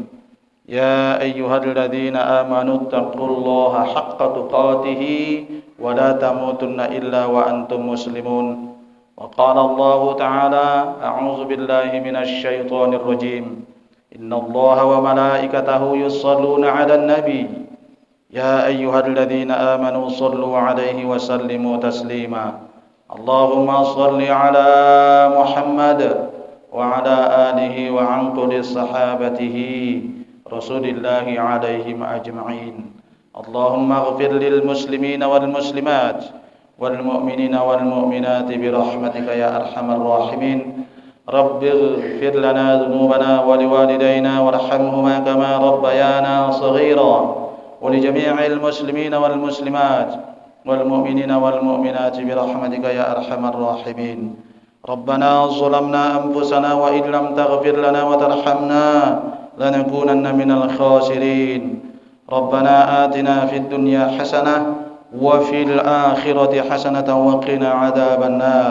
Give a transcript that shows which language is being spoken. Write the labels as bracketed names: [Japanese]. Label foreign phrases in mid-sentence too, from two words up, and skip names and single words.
[Arabic] يا أيها الذين آمنوا اتقوا الله حق تقاته ولا تموتن إلا وأنتم مسلمون. وقال الله تعالى، أعوذ بالله من الشيطان الرجيم. إن الله وملائكته يصلون على النبي. يا أيها الذين آمنوا صلوا عليه وسلموا تسليما. اللهم صل على محمد وعلى آله وعن كل صحابته رسول الله عليهم أجمعين. اللهم اغفر للمسلمين والمسلمات والمؤمنين والمؤمنات برحمتك يا أرحم الراحمين. رب اغفر لنا ذنوبنا ولوالدينا وارحمهما كما ربيانا صغيرا ولجميع المسلمين والمسلمات والمؤمنين والمؤمنات برحمتك يا أرحم الراحمين. ربنا ظلمنا أنفسنا وإن لم تغفر لنا وترحمنا لنكونن من الخاسرين. ربنا آتنا في الدنيا حسنة وفي الآخرة حسنة وقنا عذاب النار.